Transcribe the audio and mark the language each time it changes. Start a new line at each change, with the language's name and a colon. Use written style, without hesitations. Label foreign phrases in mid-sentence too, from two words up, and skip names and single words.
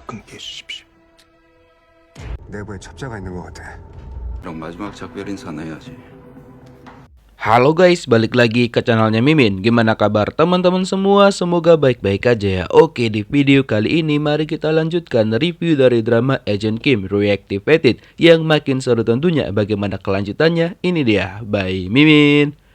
Korean: 끊게 해주십시오. 내부에 첩자가 있는 것 같아. 그럼 마지막 작별 인사는 해야지.
Indonesian: Halo guys, balik lagi ke channelnya Mimin. Gimana kabar teman-teman semua? Semoga baik-baik aja ya. Oke, di video kali ini mari kita lanjutkan review dari drama Agent Kim Reactivated yang makin seru tentunya. Bagaimana kelanjutannya? Ini dia, by Mimin.